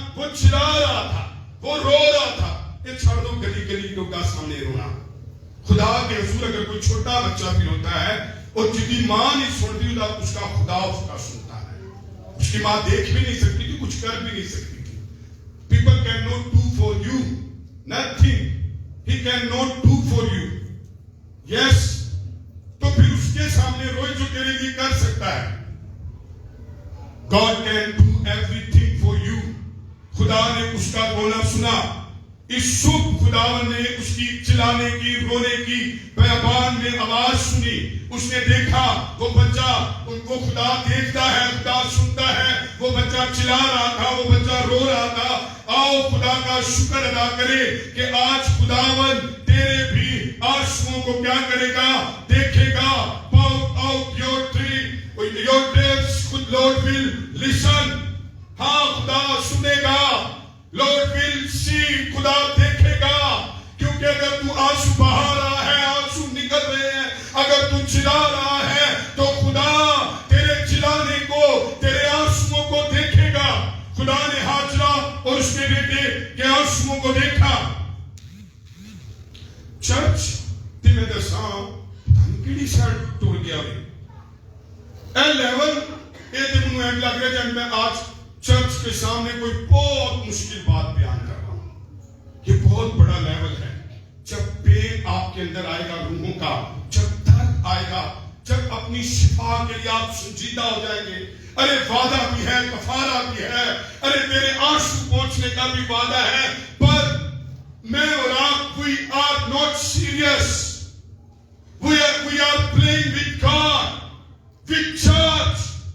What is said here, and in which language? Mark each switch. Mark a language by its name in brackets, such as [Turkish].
[Hindi] वो चिल्ला रहा था, वो रो रहा था. ये छोड़ दो गली गली लोगों का सामने रोना. खुदा के हजूर अगर कोई छोटा बच्चा भी रोता है और जिसकी माँ नहीं सुनती, उसका खुदा उसका सुनता है. उसकी माँ देख भी नहीं सकती थी, कुछ कर भी नहीं सकती थी. [English] People cannot do for you nothing. He cannot do for you. Yes. [Hindi] तो फिर उसके सामने रोए जो तेरे लिए कर सकता है. [English] God can do everything for you. [Hindi] खुदा ने उसका रोना सुना. इस शुभ खुदावन ने उसकी चिल्लाने की, रोने की बयाबान में आवाज सुनी. उसने देखा वो बच्चा, उनको खुदा देखता है, खुदा सुनता है. वो बच्चा चिल्ला रहा था, वो बच्चा रो रहा था. आओ खुदा का शुक्र अदा करें कि आज खुदावन तेरे भी आंसुओं को क्या करेगा? देखेगा. [English] Pour out your tears, Lord will listen. [Hindi] हाँ, खुदा सुनेगा. [English] Lord will see, [Hindi] खुदा देखेगा. क्योंकि अगर तू आंसू बहा रहा है, आंसू निकल रहे हैं, अगर तू चिल्ला रहा है, तो खुदा तेरे चिल्लाने को, तेरे आंसुओं को देखेगा. खुदा ने हाजरा और उसके बेटे के आंसुओं को देखा. चर्च, तुम्हें दसा [Punjabi] ਕਿਹੜੀ ਸਾਈਡ ਟੁਰ ਗਿਆ ਵੇ। ਇਹ ਲੈਵਲ ਇਹ ਤੇ ਮੈਨੂੰ ਐਂ ਲੱਗ ਰਿਹਾ [Hindi] जब मैं आज चर्च के सामने कोई बहुत मुश्किल बात बयान कर रहा हूं। ये बहुत बड़ा लेवल है। जब पेन आपके अंदर आएगा रूहों का, जब दर्द आएगा, जब अपनी शिफा के लिए आप संजीदा हो जाएंगे। अरे वादा भी है, कफारा भी है, अरे तेरे आंसू पहुंचने का भी वादा है, पर मैं और आप [English] we are not serious. We are playing with God, with church.